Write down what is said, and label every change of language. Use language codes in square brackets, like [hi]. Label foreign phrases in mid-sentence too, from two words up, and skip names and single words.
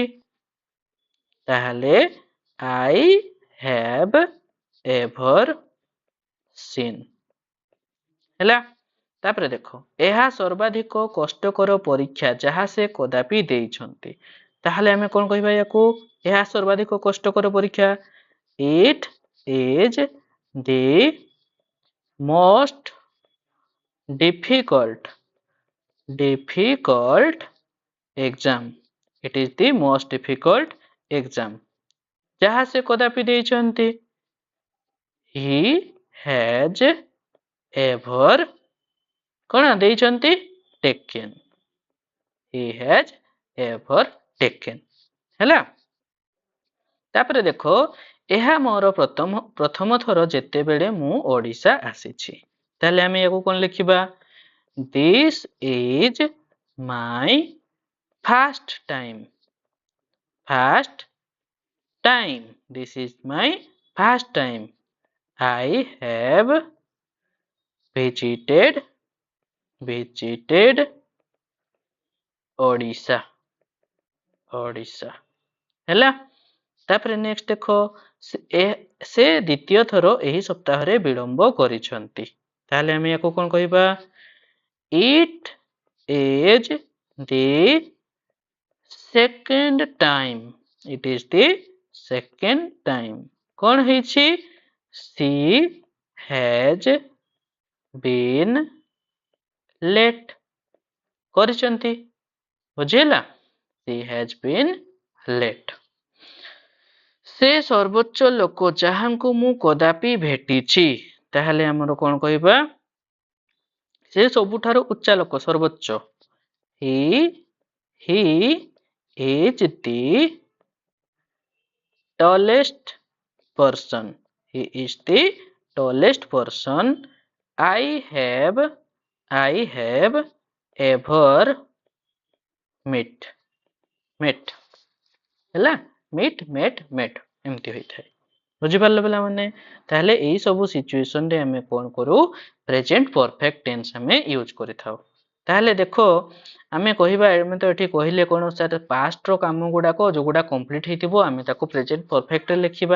[en] ତାହେଲେ I have ever seen ହେଲା। [or] ତାପରେ ଦେଖ ଏହା ସର୍ବାଧିକ କଷ୍ଟକର ପରୀକ୍ଷା ଯାହା ସେ କଦାପି ଦେଇଛନ୍ତି। ତାହେଲେ ଆମେ କଣ କହିବା ୟାକୁ ଏହା ସର୍ବାଧିକ କଷ୍ଟକର ପରୀକ୍ଷା [en] it is the most difficult exam it is the most difficult exam [or] ଯାହା ସେ କଦାପି ଦେଇଛନ୍ତି। [en] he has ever [or] କଣ ଦେଇଛନ୍ତି [en] taken he has ever taken ହେଲା। [or] ତାପରେ ଦେଖ ଏହା ମୋର ପ୍ରଥମ ଥର ଯେତେବେଳେ ମୁଁ ଓଡ଼ିଶା ଆସିଛି। ତାହେଲେ ଆମେ ୟାକୁ କଣ ଲେଖିବା [en] This is my first time. First time. This is my first time. I have visited Odisha. Odisha. ହେଲା। [or] ତାପରେ ନେକ୍ସଟ ଦେଖ ସେ ଦ୍ୱିତୀୟ ଥର ଏହି ସପ୍ତାହରେ ବିଳମ୍ବ କରିଛନ୍ତି। ତାହେଲେ ଆମେ ୟାକୁ କଣ କହିବା [en] It is the second time. It is the second time. [or] କଣ ହେଇଛି [en] she has been late [or] କରିଛନ୍ତି ବୁଝିଲା [en] she has been late। [or] ସେ ସର୍ବୋଚ୍ଚ ଲୋକ ଯାହାଙ୍କୁ ମୁଁ କଦାପି ଭେଟିଛି। ତାହେଲେ ଆମର କଣ କହିବା ସେ ସବୁଠାରୁ ଉଚ୍ଚ ଲୋକ ସର୍ବୋଚ୍ଚ [en] he is the tallest person he is the tallest person I have ever met ହେଲା met [or] ଏମିତି ହୋଇଥାଏ ବୁଝିପାରିଲ ପିଲାମାନେ। ତାହେଲେ ଏଇ ସବୁ ସିଚୁଏସନରେ ଆମେ କଣ କରୁ [en] present perfect tense [or] ଆମେ ୟୁଜ କରିଥାଉ। ତାହେଲେ ଦେଖ ଆମେ କହିବା ଆମେ ତ ଏଠି କହିଲେ କଣ ସାର୍ ପାଷ୍ଟର କାମ ଗୁଡାକ ଯୋଉଗୁଡା କମ୍ପ୍ଲିଟ ହେଇଥିବ ଆମେ ତାକୁ [en] present perfectରେ [or] ଲେଖିବା।